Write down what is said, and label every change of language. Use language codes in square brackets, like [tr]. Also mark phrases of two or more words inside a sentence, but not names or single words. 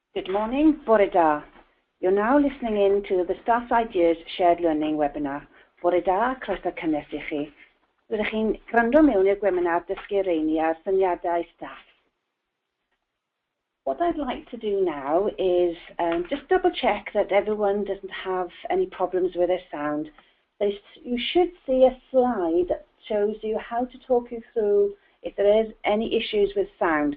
[en] Good morning, [cy] bore da. [en] You're now listening in to the Staff Ideas Shared Learning webinar. [cy] Bore da, croeso cynnes I chi. Rydych chi'n gwrando mewn i'r Gweminar dysgu reini ar syniadau staff. [en] What I'd like to do now is just double check that everyone doesn't have any problems with their sound. So you should see a slide that shows you how to talk you through if there is any issues with sound.